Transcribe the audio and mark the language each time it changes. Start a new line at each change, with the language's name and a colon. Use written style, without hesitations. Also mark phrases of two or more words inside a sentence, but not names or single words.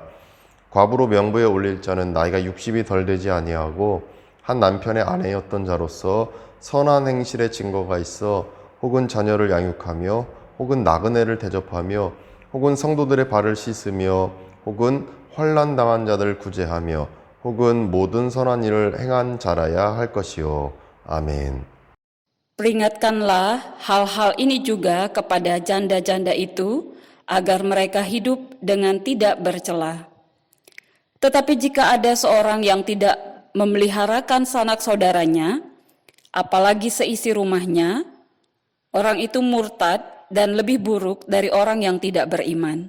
Korean: 과부로 명부에 올릴 자는 나이가 60이 덜 되지 아니하고 한 남편의 아내였던 자로서 선한 행실의 증거가 있어 혹은 자녀를 양육하며 혹은 나그네를 대접하며 혹은 성도들의 발을 씻으며 혹은 환난 당한 자들을 구제하며 혹은 모든 선한 일을 행한 자라야 할 것이요. 아멘.
Indonesian: Peringatkanlah hal-hal ini juga kepada janda-janda itu agar mereka hidup dengan tidak bercela. Tetapi jika ada seorang yang tidak memeliharakan sanak saudaranya, apalagi seisi rumahnya, orang itu murtad dan lebih buruk dari orang yang tidak beriman.